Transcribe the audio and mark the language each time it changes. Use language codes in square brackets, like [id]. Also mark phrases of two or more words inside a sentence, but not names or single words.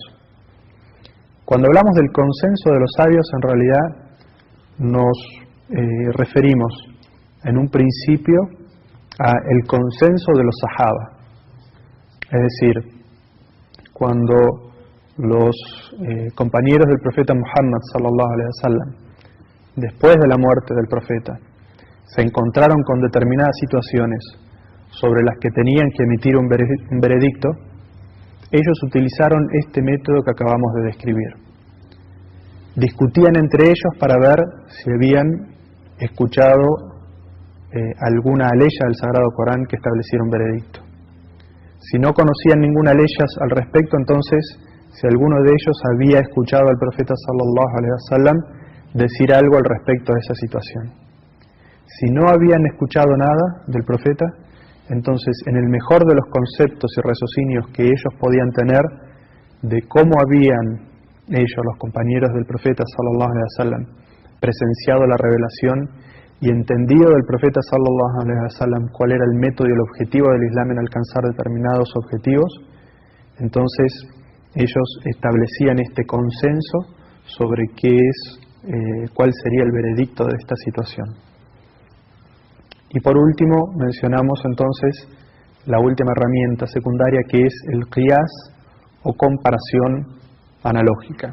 [es] Cuando hablamos del consenso de los sabios, en realidad nos referimos en un principio a el consenso de los sahaba. Es decir, cuando los compañeros del profeta Muhammad [ar] صلى الله عليه وسلم, [es] después de la muerte del profeta, se encontraron con determinadas situaciones sobre las que tenían que emitir un veredicto, ellos utilizaron este método que acabamos de describir. Discutían entre ellos para ver si habían escuchado alguna aleya del Sagrado Corán que estableciera un veredicto. Si no conocían ninguna aleya al respecto, entonces, si alguno de ellos había escuchado al profeta [ar] صلى الله عليه وسلم [es] decir algo al respecto de esa situación. Si no habían escuchado nada del profeta, entonces, en el mejor de los conceptos y raciocinios que ellos podían tener de cómo habían ellos, los compañeros del profeta [ar] صلى الله عليه وسلم, [es] presenciado la revelación y entendido del profeta [ar] صلى الله عليه وسلم [es] cuál era el método y el objetivo del Islam en alcanzar determinados objetivos, entonces ellos establecían este consenso sobre cuál sería el veredicto de esta situación. Y por último mencionamos entonces la última herramienta secundaria, que es el qiyas o comparación analógica.